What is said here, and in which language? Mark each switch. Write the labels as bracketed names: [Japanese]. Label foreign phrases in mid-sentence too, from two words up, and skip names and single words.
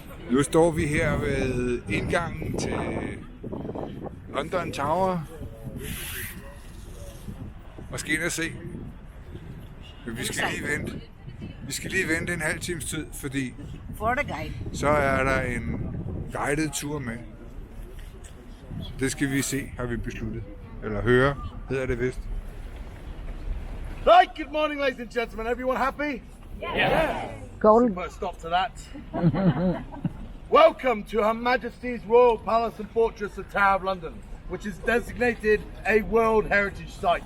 [Danish] Nu står vi her ved indgangen til London Tower og skal ind og se. Men vi skal lige vente. Vi skal lige vente en halv times tid, fordi så er der en guided tur med. Det skal vi se, har vi besluttet. Eller høre, hedder det vist. [English] Right, good morning, ladies and gentlemen. Everyone happy? Yeah. Put a stop to that. Welcome to Her Majesty's Royal Palace and Fortress of Tower of London, which is designated a World Heritage Site.